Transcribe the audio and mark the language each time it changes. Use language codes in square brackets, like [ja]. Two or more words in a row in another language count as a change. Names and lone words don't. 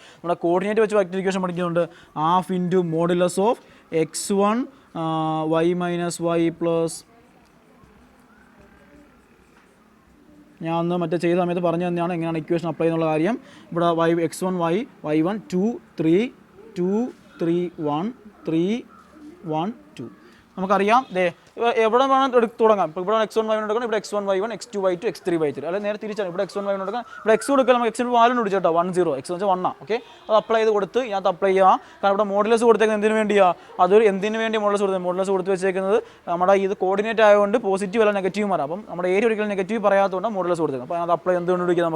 [ml] നമ്മുടെ കോർഡിനേറ്റ് വെച്ച് [en] vector equation [ml] പഠിക്കുന്നുണ്ട്. [en] half into modulus of x1 y - y plus [ml] ഞാൻ അന്ന് മറ്റേ ചെയ്ത സമയത്ത് പറഞ്ഞു തന്നെയാണ് എങ്ങനെയാണ് [en] equation apply [ml] ചെയ്യുന്നുള്ള കാര്യം. ഇവിടെ x1 y1 2 3 2 3 1 3 1 2 നമുക്കറിയാം. എവിടെ വേണം തുടങ്ങാം. ഇപ്പോൾ ഇവിടെ x1 y1 എടുക്കണം. ഇവിടെ x1 y1 x2 y2 x3 y3 അല്ലെ നേരെ തിരിച്ചാണ്. ഇവിടെ x1 y1 എടുക്കണം. ഇവിടെ x കൊടുക്കുക. നമുക്ക് x വാല്യൂ പിടിച്ചോട്ടോ 1 0. x എന്ന് വെച്ചാൽ 1 ആണ്. ഓക്കെ, അത് അപ്ലൈ ചെയ്ത് കൊടുത്ത് ഇതിനകത്ത് അപ്ലൈ ചെയ്യുക. കാരണം ഇവിടെ മോഡുലസ് കൊടുത്തേക്കുന്നത് എന്തിനു വേണ്ടിയാണ്? അതൊരു എന്തിനു വേണ്ടി മോഡുലസ് കൊടുത്തത്? മോഡുലസ് കൊടുത്ത് വെച്ചേക്കുന്നത് നമ്മുടെ ഇത് കോർഡിനേറ്റ് ആയതുകൊണ്ട് പോസിറ്റീവ് അല്ല നെഗറ്റീവ് വരാം. അപ്പം നമ്മുടെ ഏരിയ ഒരിക്കലും നെഗറ്റീവ് പറയാത്തതുകൊണ്ട് മോഡുലസ് കൊടുത്തേക്കുന്നത്. അപ്പോൾ അത് അപ്ലൈ എന്ത് കണ്ടുപിടിക്കുക?